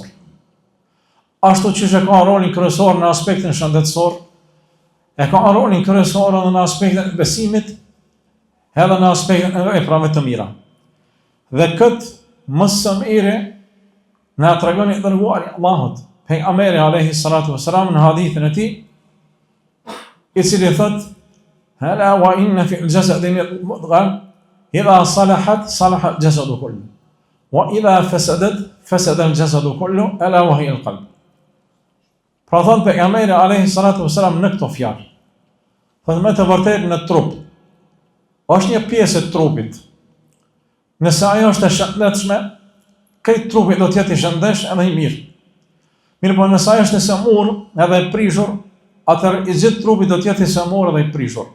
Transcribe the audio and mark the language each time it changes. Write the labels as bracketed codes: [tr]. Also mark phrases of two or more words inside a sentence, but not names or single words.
[sq] Ashtu që e ka rolin kryesor në aspektin shëndetësor, e ka rolin kryesor edhe në aspektin e besimit, edhe në aspektin e veprave të mira. Dhe këtë më së miri na tregon I dërguari Allahut, pejgamberi [ar] عليه الصلاة والسلام [sq] në hadithin e tij, I cili thot: [ar] "ألا وإن في الجسد مضغة إذا صلحت صلح الجسد كله وإذا فسدت فسد الجسد كله ألا وهي القلب." [sq] Pra thot pejgamberi [ar] عليه الصلاة والسلام [sq] në këto fjalë, thot me të vërtetë në trup është një pjesë e trupit. Nëse ajo është e shëndetshme, këtë trupi do të jetë I shëndesh edhe I mirë. Mirë po nëse ajo është e sëmur edhe e prishur, atëherë I gjithë trupi do të jetë I sëmur edhe I prishur.